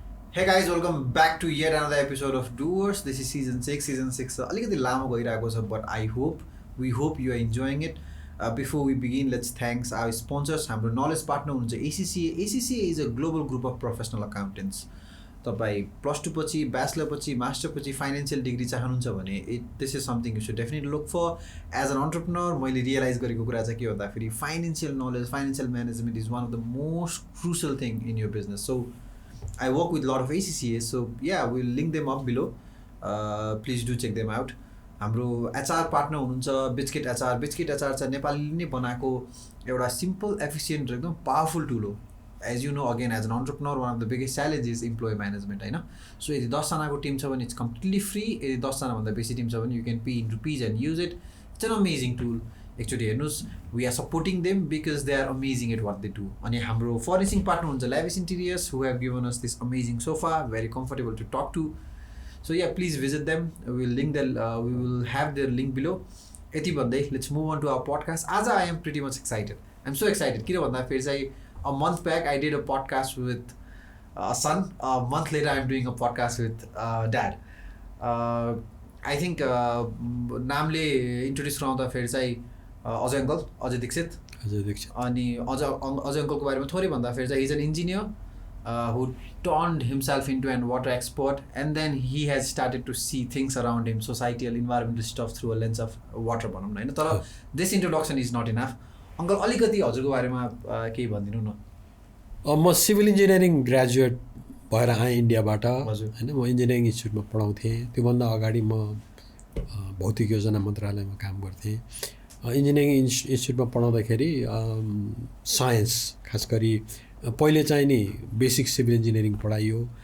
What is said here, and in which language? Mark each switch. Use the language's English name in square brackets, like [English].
[English] Hey guys, welcome back to yet another episode of Doers. This is season 6. Season 6 [Nepali] अलिकति लामो गइरहेको छ, [English] but we hope you are enjoying it. Before we begin, let's thanks our sponsors. [Nepali] हाम्रो [English] knowledge partner [Nepali] हुनुहुन्छ [English] ACCA. ACCA is a global group of professional accountants. [Nepali] तपाईं +2 पछि, bachelor पछि, master पछि फाइनेन्शियल डिग्री चाहनुहुन्छ भने [English] this is something you should definitely look for. As an entrepreneur, [Nepali] मैले realise गरेको कुरा चाहिँ के भन्दाखेरि [English] Financial knowledge, financial management is one of the most crucial thing in your business. So I work with a lot of ACCAs, so yeah, we'll link them up below. Please do check them out. [Nepali] हाम्रो HR partner हुनुहुन्छ biscuit HR. Biscuit HR चाहिँ नेपालीले नै बनाएको एउटा simple, एफिसिएन्ट र एकदम powerful tool हो. [English] As you know, again, as an entrepreneur, one of the biggest challenges is employee management, [Nepali] होइन? So यदि 10 जनाको टिम छ भने [English] it's completely free. [Nepali] यदि 10 जनाभन्दा बेसी टिम छ भने [English] you can pay in rupees and use it. It's an amazing tool. Actually, [Nepali] हेर्नुहोस्, [English] we are supporting them because they are amazing at what they do. [Nepali] अनि हाम्रो [English] furnishing partner [Nepali] हुन्छ [English] Lavish Interiors, who have given us this amazing sofa, very comfortable to talk to. So yeah, please visit them. We will have their link below. [Nepali] यति भन्दै [English] let's move on to our podcast. [Nepali] आज [English] I am pretty much excited. I'm so excited. [Nepali] किन भन्दाखेरि चाहिँ [English] a month back I did a podcast with a son. A month later I'm doing a podcast with dad. I think [Nepali] नामले introduce गराउँदाखेरि चाहिँ अजय दीक्षित अनि अजय अङ्कलको बारेमा थोरै भन्दाखेरि चाहिँ [English] he's an engineer who turned himself into an water expert, and then he has started to see things around him, societal, environmental stuff through a lens of water [Nepali] भनौँ न हैन. तर [English] this introduction is not enough. [Nepali] Uncle अलिकति हजुरको बारेमा केही भनिदिनु न. म सिभिल इन्जिनियरिङ ग्रेजुएट भएर आएँ इन्डियाबाट होइन. म इन्जिनियरिङ इन्स्टिट्युटमा पढाउँथेँ. त्योभन्दा अगाडि म भौतिक योजना मन्त्रालयमा काम गर्थेँ. इन्जिनियरिङ इन्स्टिट्युटमा पढाउँदाखेरि साइन्स खास गरी पहिले चाहिँ नि बेसिक सिभिल इन्जिनियरिङ पढाइयो.